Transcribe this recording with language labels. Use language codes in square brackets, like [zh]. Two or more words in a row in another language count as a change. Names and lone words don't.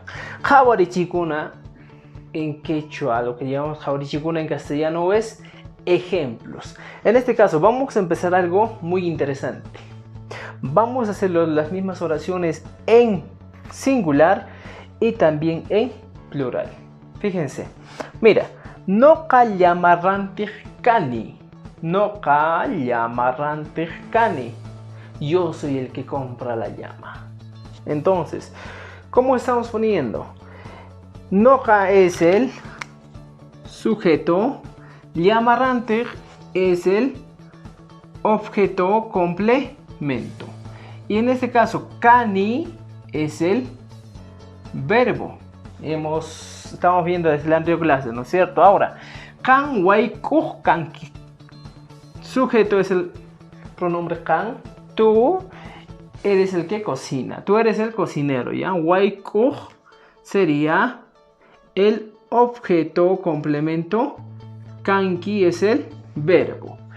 [es] Hawarichikuna en quechua, lo que llamamos Hawarichikuna en castellano es ejemplos. En este caso vamos a empezar algo muy interesante. Vamos a hacer las mismas oraciones en singular y también en plural. Fíjense, mira, [qu] noqa llamarrantij kani, noqa llamarrantij kani, [es] yo soy el que compra la llama. Entonces, ¿cómo estamos poniendo? Noqa es el sujeto, llamarrantij es el objeto complemento. Y en este caso, kani es el verbo. Estamos viendo desde la anterior clase, ¿no es cierto? Ahora, [qu] kan waikuj kanki. [es] Sujeto es el pronombre kan. Tú eres el que cocina. Tú eres el cocinero, ¿ya? Waikuj sería el objeto complemento. Kanki es el verbo.